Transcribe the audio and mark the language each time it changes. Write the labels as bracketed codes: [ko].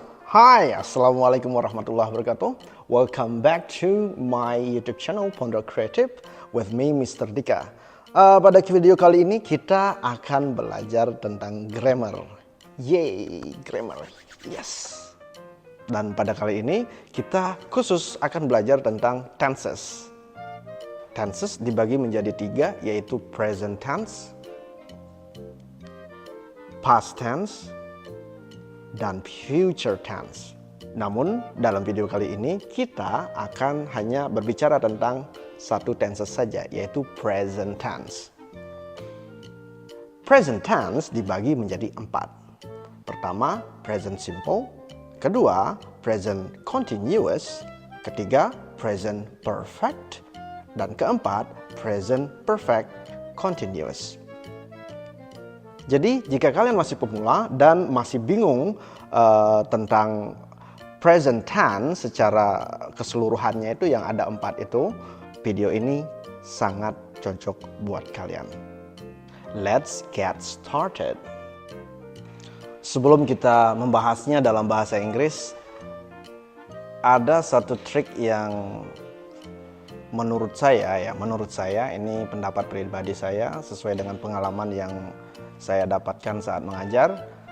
[en] Hi, [ar] Assalamualaikum warahmatullahi wabarakatuh. [en] Welcome back to my YouTube channel Pondo Creative with me Mr. Dika. [id] Pada video kali ini kita akan belajar tentang grammar. [en] Yay, grammar. Yes. [id] Dan pada kali ini kita khusus akan belajar tentang tenses. Tenses dibagi menjadi 3, yaitu present tense, past tense, dan future tense. Namun dalam video kali ini kita akan hanya berbicara tentang satu tenses saja, yaitu present tense. Present tense dibagi menjadi 4. Pertama, present simple. Kedua, present continuous. Ketiga, present perfect. Dan keempat, present perfect continuous. Jadi jika kalian masih pemula dan masih bingung tentang present tense secara keseluruhannya itu yang ada 4 itu, video ini sangat cocok buat kalian. [en] Let's get started. [id] Sebelum kita membahasnya dalam bahasa Inggris, ada satu trik yang menurut saya ini pendapat pribadi saya sesuai dengan pengalaman yang saya dapatkan saat mengajar.